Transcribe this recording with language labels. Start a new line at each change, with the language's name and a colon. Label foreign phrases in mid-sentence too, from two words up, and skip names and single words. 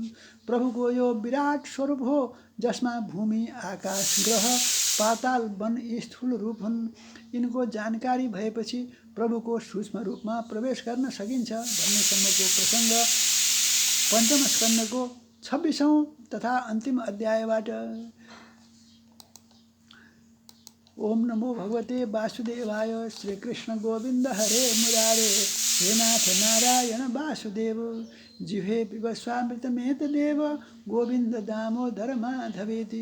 Nepali: प्रभुको यो विराट स्वरूप हो, जसमा भूमि, आकाश, ग्रह, पाताल, वन स्थूल रूप हुन्। यिनको जानकारी भएपछि प्रभुको सूक्ष्म रूपमा प्रवेश गर्न सकिन्छ भन्नेसम्मको प्रसङ्ग पञ्चम स्कन्धको 26औं तथा अन्तिम अध्यायबाट।
Sanskrit: ओम नमो भगवते वासुदेवाय। श्रीकृष्ण गोविन्द हरे मुरारे, हे नाथ नारायण वासुदेव। जिह्वे पिबस्वामृतमेतदेव, गोविन्द दामोदर माधवेति।